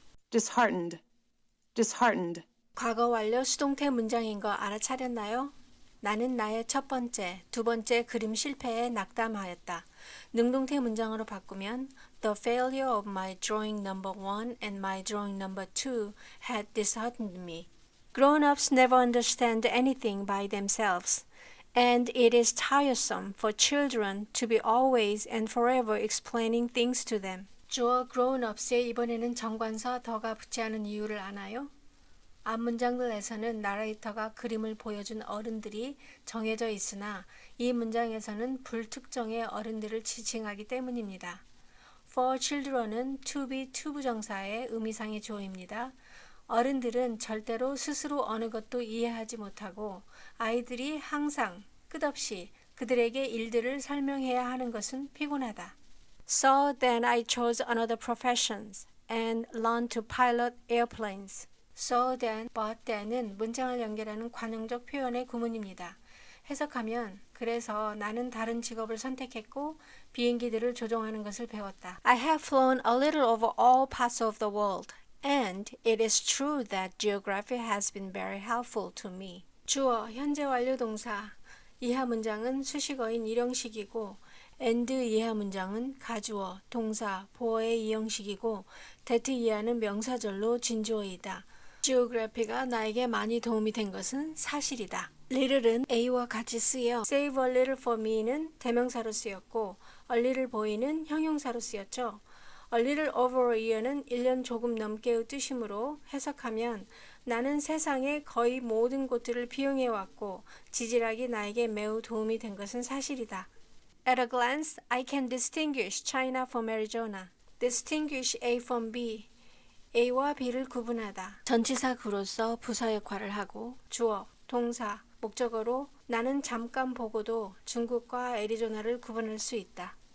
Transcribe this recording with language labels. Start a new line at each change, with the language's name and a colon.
English: disheartened, disheartened,
Korean: 과거 완료 수동태 문장인 거 알아차렸나요? 나는 나의 첫 번째, 두 번째 그림 실패에 낙담하였다. 능동태 문장으로 바꾸면
English: The failure of my drawing number 1 and my drawing number 2 had disheartened me. Grown-ups never understand anything by themselves, and it is tiresome for children to be always and forever explaining things to them.
Korean: 주어 grown-ups에 이번에는 정관사 더가 붙지 않은 이유를 아나요? 앞 문장들에서는 나레이터가 그림을 보여준 어른들이 정해져 있으나 이 문장에서는 불특정의 어른들을 지칭하기 때문입니다. For children은 to be 투부정사의 의미상의 주어입니다. 어른들은 절대로 스스로 어느 것도 이해하지 못하고 아이들이 항상 끝없이 그들에게 일들을 설명해야 하는 것은 피곤하다.
English: So then I chose another profession and learned to pilot airplanes. So then, but then
Korean: 은 문장을 연결하는 관용적 표현의 구문입니다. 해석하면 그래서 나는 다른 직업을 선택했고 비행기들을 조종하는 것을 배웠다.
English: I have flown a little over all parts of the world, and it is true that geography has been very helpful to me.
Korean: 주어, 현재 완료 동사. 이하 문장은 수식어인 일형식이고 and 이하 문장은 가주어, 동사, 보어의 이형식이고 that 이하는 명사절로 진주어이다. geography가 나에게 많이 도움이 된 것은 사실이다. little은 A와 같이 쓰여
English: save a little for me
Korean: 는 대명사로 쓰였고 a little boy는 형용사로 쓰였죠.
English: a little over a year
Korean: 는 1년 조금 넘게의 뜻이므로 해석하면 나는 세상의 거의 모든 곳들을 비용해 왔고 지질학이 나에게 매우 도움이 된 것은 사실이다.
English: At a glance, I can distinguish China from Arizona. Distinguish A from B.
Korean: A와 B를 구분하다. 전치사구로서 부사 역할을 하고 주어, 동사, 목적어로 나는 잠깐 보고도 중국과 애리조나를 구분할 수 있다.